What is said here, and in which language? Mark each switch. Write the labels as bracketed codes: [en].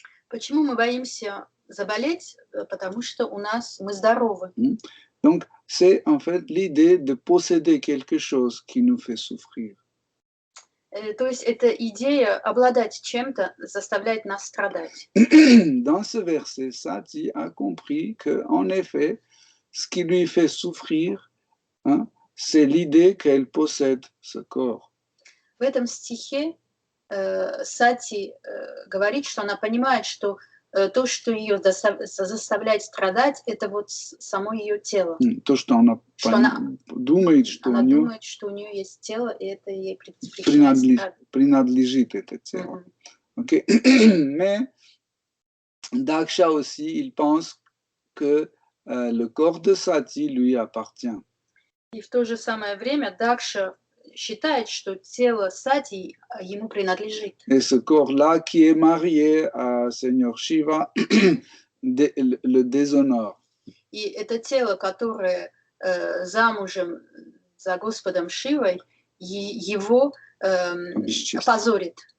[ru] Почему мы боимся заболеть? Потому что мы здоровы. [fr] Donc, c'est en fait l'idée de posséder quelque chose qui nous fait souffrir. [ru] То есть эта идея обладать чем-то заставляет нас страдать. [fr] Dans ce verset, Sati a compris qu'en effet, ce qui lui fait souffrir, hein, c'est l'idée qu'elle possède ce corps. [ru] В этом стихе Сати говорит, что она понимает, что то, что ее заставляет страдать, это вот само ее тело. То, что она думает, что у нее есть тело, и это ей принадлежит это тело. [fr] Ok. Mais Daksha aussi, il pense que le corps de Sati lui appartient. [ru] И в то же самое время Дакша считает, что тело Сати ему принадлежит. [fr] Et ce corps-là qui est marié à Seigneur Shiva le déshonore. [ru] И это тело, которое замужем за Господом Шивой, его позорит.